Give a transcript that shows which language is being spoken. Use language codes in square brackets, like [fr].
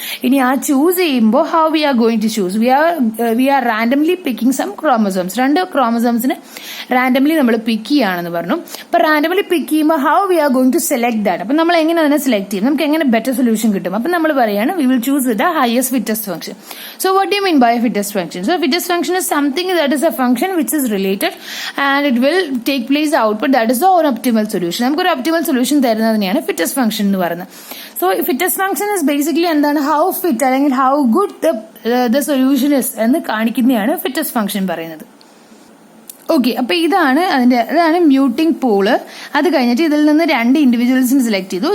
[ml] ഇനി ആ ചൂസ് ചെയ്യുമ്പോൾ [en] How we are going to choose, we are randomly picking some chromosomes. [ml] 2 ക്രോമസോംസിന് randomly നമ്മൾ പിക്ക് ചെയ്യുകയാണെന്ന് പറഞ്ഞു. അപ്പൊ റാൻഡംലി പിക്ക് ചെയ്യുമ്പോൾ [en] How we are going to select that. [ml] അപ്പൊ നമ്മൾ എങ്ങനെ അതിനെ സെലക്ട് ചെയ്യും, നമുക്ക് എങ്ങനെ ബെറ്റർ സൊല്യൂഷൻ കിട്ടും. അപ്പൊ നമ്മൾ പറയാണ് [en] We will choose with the highest fittest function. So what do you mean by a fittest function? So fittest function is something that is a function which is related and it will take place output that is the optimal solution. [ml] നമുക്ക് ഒരു optimal solution തരുന്നതിനെയാണ് fittest function എന്ന് പറയുന്നത്. So fittest function is basically എന്താണ്, how fit അല്ലെങ്കിൽ how good the solution is എന്ന് കാണിക്കുന്നതാണ് fittest function പറയുന്നത്. Okay, അപ്പൊ ഇതാണ് മ്യൂട്ടിംഗ് പൂള്. അത് കഴിഞ്ഞിട്ട് ഇതിൽ നിന്ന് 2 ഇൻഡിവിജ്വൽസിന് സെലക്ട് ചെയ്തു.